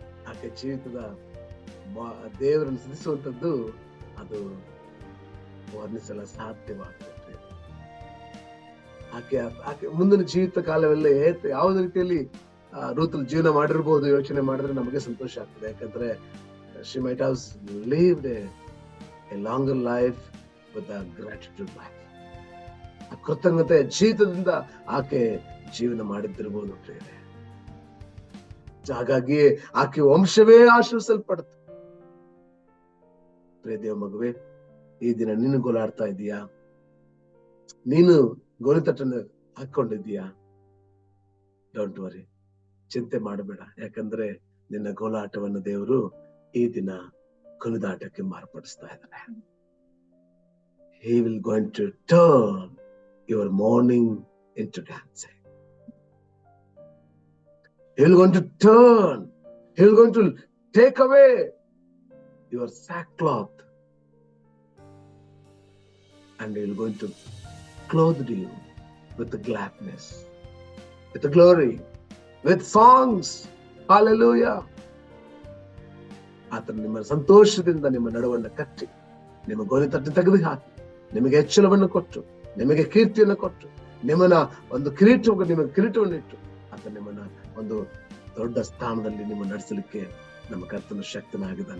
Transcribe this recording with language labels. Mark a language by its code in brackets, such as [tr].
[kn] ಆಕೆ ಜೀವಿತದ ದೇವರನ್ನು ಸ್ತುತಿಸುವಂತದ್ದು ಅದು ವರ್ಣಿಸಲು ಸಾಧ್ಯವಾಗ್ತದೆ. ಆಕೆ ಮುಂದಿನ ಜೀವಿತ ಕಾಲವೆಲ್ಲ ಯಾವುದೇ ರೀತಿಯಲ್ಲಿ ರೂತಲ್ಲಿ ಜೀವನ ಮಾಡಿರ್ಬೋದು ಯೋಚನೆ ಮಾಡಿದ್ರೆ ನಮಗೆ ಸಂತೋಷ ಆಗ್ತದೆ. ಯಾಕಂದ್ರೆ [en] she might have lived a longer life with a gratitude life. [kn] ಆ ಕೃತಜ್ಞತೆ ಜೀವಿತದಿಂದ ಆಕೆ ಜೀವನ ಮಾಡಿದ್ದಿರ್ಬೋದು ಪ್ರೇರೆ. ಹಾಗಾಗಿ ಆಕೆ ವಂಶವೇ ಆಶೀರ್ವಿಸಲ್ಪಡುತ್ತೆ. ಪ್ರಿಯ ದೇವ ಮಗುವೆ, ಈ ದಿನ ನೀನು ಗೋಳಾಡ್ತಾ ಇದೀಯಾ? ನೀನು ಗೋಣಿತಟ್ಟನ್ನು ಹಾಕೊಂಡಿದ್ದೀಯಾ? [en] don't worry, [kn] ಚಿಂತೆ ಮಾಡಬೇಡ. ಯಾಕಂದ್ರೆ ನಿನ್ನ ಗೋಳಾಟವನ್ನು ದೇವರು ಈ ದಿನ ಕುಣಿದಾಟಕ್ಕೆ ಮಾರ್ಪಡಿಸ್ತಾ ಇದ್ದಾನೆ. [en] He will going to turn your mourning into dancing. He will going to turn, he will going to take away your sackcloth and He will going to clothe you with the gladness, with the glory, with songs. Hallelujah. [kn] ಆತನು ನಿಮ್ಮ ಸಂತೋಷದಿಂದ ನಿಮ್ಮ ನಡುವನ್ನು ಕಟ್ಟಿ, ನಿಮ್ಮ ಗೋಲಿ ತಟ್ಟು ತೆಗೆದು ಹಾಕಿ, ನಿಮಗೆ ಹೆಚ್ಚಳವನ್ನು ಕೊಟ್ಟು, ನಿಮಗೆ ಕೀರ್ತಿಯನ್ನು ಕೊಟ್ಟು, ನಿಮ್ಮನ್ನ ಒಂದು ನಿಮಗೆ ಕಿರೀಟವನ್ನು ಇಟ್ಟು, ಆತ ನಿಮ್ಮನ್ನ ಒಂದು ದೊಡ್ಡ ಸ್ಥಾನದಲ್ಲಿ ನಿಮ್ಮ ನಡೆಸಲಿಕ್ಕೆ ನಮ್ಮ ಕರ್ತನ ಶಕ್ತನಾಗಿದ್ದಾನೆ.